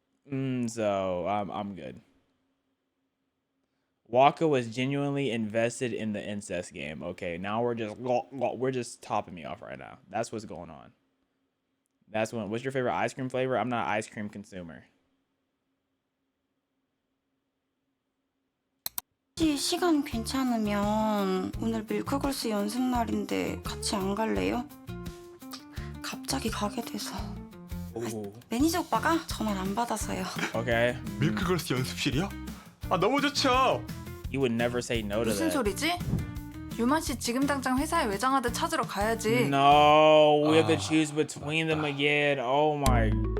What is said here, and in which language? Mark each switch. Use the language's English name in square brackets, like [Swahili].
[English] So I'm good. Walker was genuinely invested in the incest game. Okay, now we're just topping me off right now. That's what's going on. What's your favorite ice cream flavor? I'm not an ice cream consumer. [Korean] 시간 괜찮으면 오늘 밀크걸스 연습 날인데 같이 안 갈래요? 갑자기 가게 돼서. 매니저 오빠가 전화를 안 받아서요. [English] Okay. [Korean] 밀크걸스 연습실이요? 아 너무 좋죠. [English] You would never say no to [Korean] 무슨 [English] that. [Korean] 소리지? 유만 씨 지금 당장 회사에 외장하드 찾으러 가야지. [English] No, we have to choose between them again. Oh my.